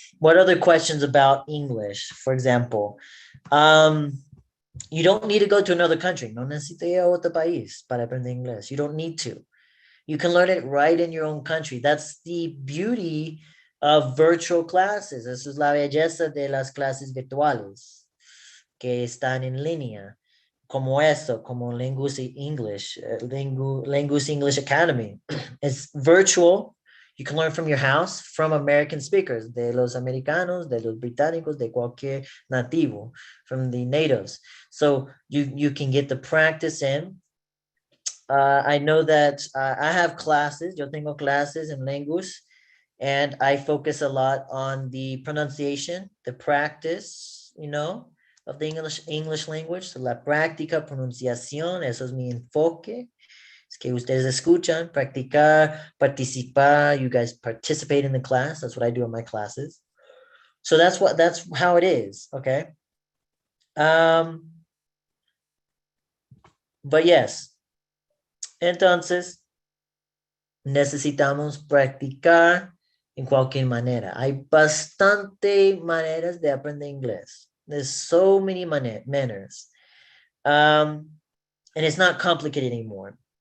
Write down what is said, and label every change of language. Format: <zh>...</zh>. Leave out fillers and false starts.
<en>What other questions about English? For example, you don't need to go to another country.</en> <es>No necesito ir a otro país para aprender inglés.</es> <en>You don't need to. You can learn it right in your own country. That's the beauty of virtual classes.</en> <es>Eso es la belleza de las clases virtuales que están en línea. Como esto, como Languz English, Languz English Academy.</es> <en>It's virtual. You can learn from your house, from American speakers,</en> <es>de los americanos, de los británicos, de cualquier nativo,</es> <en>from the natives. So you can get the practice in. I know that I have classes,</en> <es>yo tengo clases en Languz,</es> <en>and I focus a lot on the pronunciation, the practice, of the English language.</en> <es>So la práctica, pronunciación, eso es mi enfoque. Es que ustedes escuchan, practicar, participar,</es> <en>you guys participate in the class. That's what I do in my classes. So that's how it is, okay? But yes.</en> <es>Entonces, necesitamos practicar en cualquier manera. Hay bastante maneras de aprender inglés.</es> <en>There's so many manners. And it's not complicated anymore.</en>